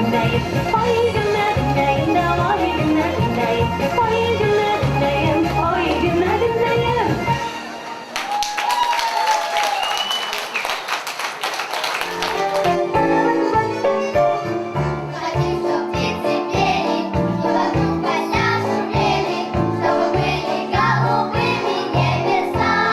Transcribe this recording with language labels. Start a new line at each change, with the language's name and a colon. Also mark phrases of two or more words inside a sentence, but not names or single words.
Crimean Tatar: Oy günler dinleyin de oy günler dinleyin. Oy günler dinleyin, oy günler dinleyin.
Russian: Хотим, чтоб птицы пели, и вокруг поля шумели, чтобы были голубыми небеса.